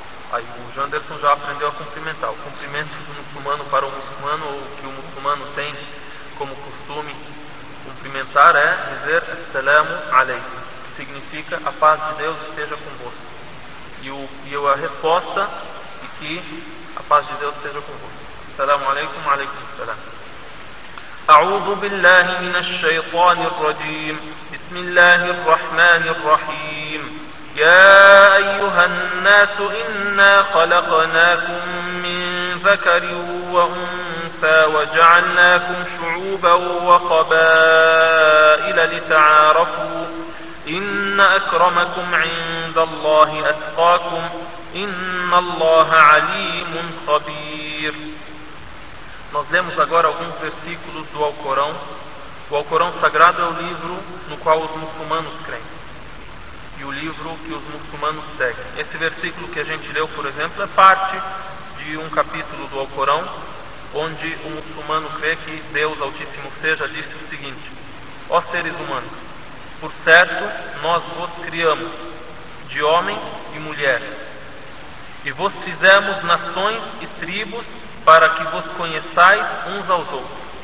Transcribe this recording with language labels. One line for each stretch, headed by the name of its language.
Portuguese: Aí o Janderson já aprendeu a cumprimentar. O cumprimento do muçulmano para o muçulmano, ou que o muçulmano tem como costume cumprimentar, é dizer
Arabic: Assalamu alaikum,
Portuguese: que significa a paz de Deus esteja convosco. E a resposta é que a paz de Deus esteja convosco.
Arabic: Assalamu alaikum, alaikum assalam. أعوذ بالله من الشيطان الرجيم بسم الله الرحمن الرحيم يا أيها الناس إنا خلقناكم من ذكر وأنثى وجعلناكم شعوبا وقبائل لتعارفوا إن أكرمكم عند الله أتقاكم إن الله عليم خبير.
Portuguese: Nós lemos agora alguns versículos do Alcorão. O Alcorão Sagrado é o livro no qual os muçulmanos creem e o livro que os muçulmanos seguem. Esse versículo que a gente leu, por exemplo, é parte de um capítulo do Alcorão, onde o muçulmano crê que Deus Altíssimo Seja disse o seguinte: ó seres humanos, por certo nós vos criamos de homem e mulher e vos fizemos nações e tribos para que vos conheçais uns aos outros.